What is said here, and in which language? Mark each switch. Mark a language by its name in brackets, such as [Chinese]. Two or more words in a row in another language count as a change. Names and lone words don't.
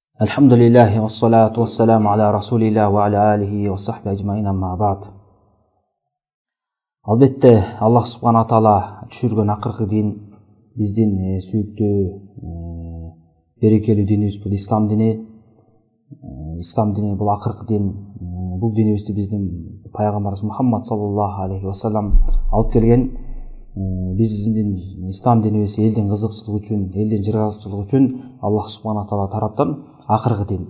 [Arabic] الحمد لله والصلاة والسلام على رسول الله وعلى آله وصحبه أجمعين أما بعد. [Kyrgyz] Albatta [Arabic] الله سبحانه وتعالى [Kyrgyz] түшүргөн акыркы дин биздин сүйүктүү берекелүү динибиз бул ислам дини. Ислам дини бул акыркы дин. Бул динибизди биздин пайгамбарыбыз Мухаммад [Arabic] صلى الله عليه وسلم [Kyrgyz] алып келген. Биздин ислам динибиз элдин кызыкчылыгы үчүн, элдин жыргалчылыгы үчүн [Arabic] الله سبحانه تعالى [Kyrgyz] тараптан акыркы дин.